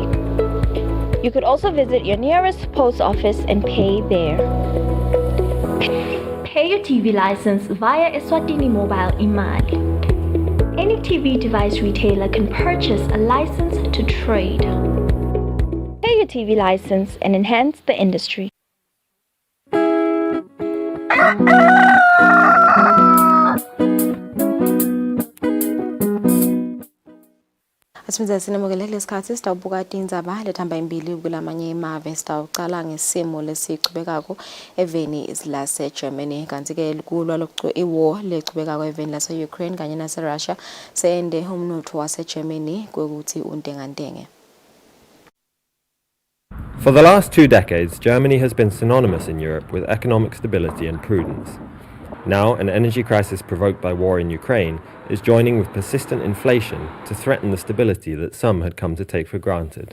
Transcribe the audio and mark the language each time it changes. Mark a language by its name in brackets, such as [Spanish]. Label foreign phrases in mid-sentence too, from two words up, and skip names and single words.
[English] You could also visit your nearest post office and pay there. Pay your TV license via Eswatini Mobile Imali. Any TV device retailer can purchase a license to trade. Pay your TV license and enhance the industry. [Swati] Asimza sinemukele lesikhathi sitawubuka indzaba lethamba imbili kulamanye emave sitawucala ngesimo lesiqhubekako eveni lase Germany kanti ke kulwa iwar lechubekako eveni lase Ukraine kanye nase Russia sende umnotho wase Germany kwekuthi untengantenge. [English] For the last 2 decades, Germany has been synonymous in Europe with economic stability and prudence. Now, an energy crisis provoked by war in Ukraine is joining with persistent inflation to threaten the stability that some had come to take for granted.